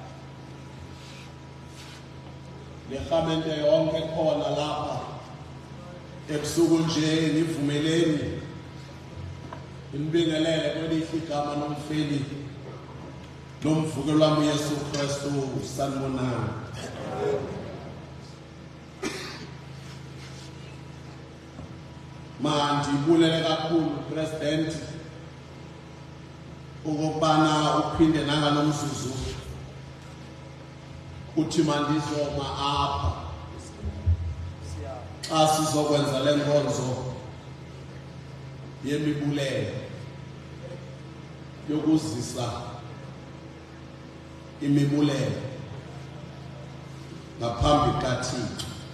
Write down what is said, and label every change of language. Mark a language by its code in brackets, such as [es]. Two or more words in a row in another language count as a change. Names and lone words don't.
[zu] lehamente yonke khona lapha ebusuku nje nivumeleni inibingelele kwelihle igama nomfeli nomvukelo wami uYesu Kristu sanibonani. [xh] Mandibulele kakhulu President ukubana uphinde nangalomzuzu uthi mandizoma apha xa sizokwenza le nkonzo yemibulelo yokuzisa imibulelo ngaphambi kaThixo.